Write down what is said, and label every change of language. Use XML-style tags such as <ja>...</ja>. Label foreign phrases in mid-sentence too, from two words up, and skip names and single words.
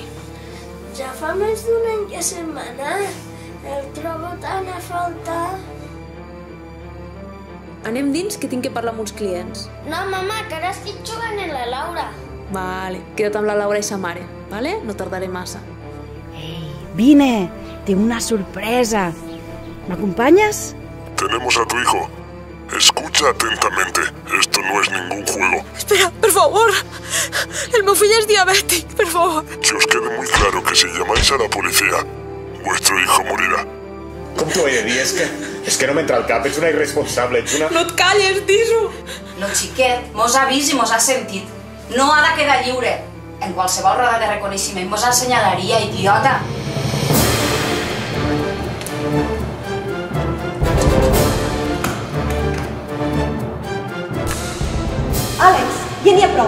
<ca>Ja fa més d'un any que se'n va anar. El trobo tan a faltar. Anem dins, que tinc que parlar amb uns clients. No, mama, que ara estic jugant amb la Laura. Vale, queda't amb la Laura i sa mare, vale? No tardaré massa. Vine,</ca> <es>tengo una sorpresa. ¿Me acompañas? Tenemos a tu hijo. Escucha atentamente. Esto no es ningún juego.</es> <ca>Espera, per favor. El meu fill és diabètic, per favor.</ca> <es>Que os quede muy claro que si llamáis a la policía, vuestro hijo morirá.</es> <ca>Com t'ho he de dir? És que no m'entra al cap. Ets una irresponsable, ets una... No et calles, Tiso. Lo xiquet mos ha vist i mos ha sentit. No ha de quedar lliure. En qualsevol roda de reconeixement mos assenyalaria, idiota. Àlex, ja n'hi ha prou.</ca>